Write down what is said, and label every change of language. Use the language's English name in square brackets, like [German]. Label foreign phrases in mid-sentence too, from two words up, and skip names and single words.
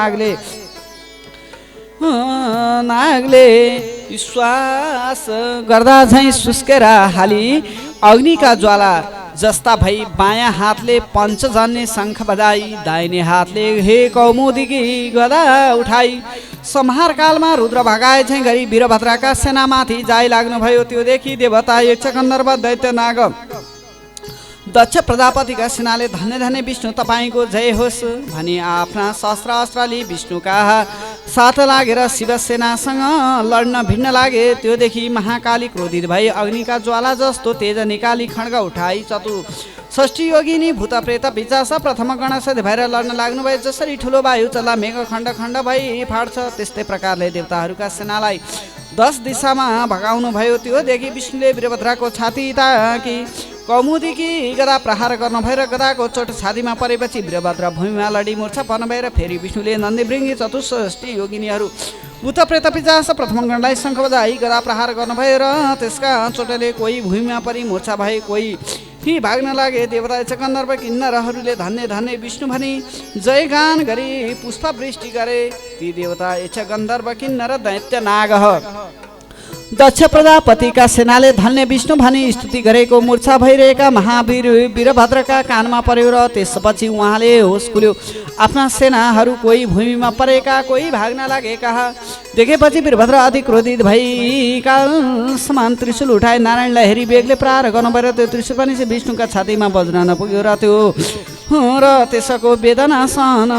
[Nepali] नागले विश्वास गर्दा झैँ सुस्केर हाली अग्निका ज्वाला जस्ता भई बायाँ हातले पञ्चजन्य शङ्ख बजाई दाहिने हातले हे कौमुदीकी गदा उठाई संहार कालमा रुद्र भगाए झैँ गरी वीरभद्रका सेनामाथि जाइ लाग्नुभयो त्योदेखि देवता यक्ष गन्धर्व दैत्य नाग दक्ष प्रजापतिका सेनाले धन्य धन्य विष्णु तपाईँको जय होस् भनी आफ्ना शस्त्र अस्त्रले विष्णुका साथ लागेर शिवसेनासँग लड्न भिड्न लागे त्योदेखि महाकाली क्रोधित भई अग्निका ज्वाला जस्तो तेज निकाली खड्ग उठाई षष्ठी योगिनी भूतप्रेत पिशाच प्रथम गणसहित भएर लड्न लाग्नुभयो जसरी ठुलो वायु चल्दा मेघ खण्ड खण्ड भई फाट्छ त्यस्तै प्रकारले देवताहरूका सेनालाई 10 दिशामा भगाउनु भयो त्योदेखि विष्णुले वीरभद्रको छाती ताकी कौमुदीकी गदा प्रहार गर्नु भएर गदाको चोट छातीमा परेपछि वीरभद्र भूमिमा लडी मूर्छा पर्नु भएर फेरि विष्णुले नन्दी भृङ्गी चतुष्षष्ठी योगिनीहरू भूतप्रेत पिशाच प्रथम गणलाई शङ्ख बजाई गदा प्रहार गर्नु भयो र त्यसका चोटले कोही भूमिमा परि मूर्छा भए कोही भाग्न लागे देवता यक्ष गन्धर्व किन्नरहरूले धन्य धन्य विष्णु भनी जयगान गरी पुष्प वृष्टि गरे ती देवता यक्ष गन्धर्व किन्नर दैत्य नाग दक्ष प्रजापतिका सेनाले धन्य विष्णु भनी स्तुति गरेको मूर्छा भइरहेका महावीर वीरभद्रका कानमा पर्यो र त्यसपछि उहाँले होस खुल्यो आफ्ना सेनाहरू कोही भूमिमा परेका कोही भाग्न लागेका देखेपछि वीरभद्र अति क्रोधित भई काल समान त्रिशूल उठाए नारायणलाई हेरी बेगले प्रहार गर्नुभयो त्यो त्रिशूल पनि विष्णुका छातीमा बज्न नपुग्यो र त्यसको वेदना सहन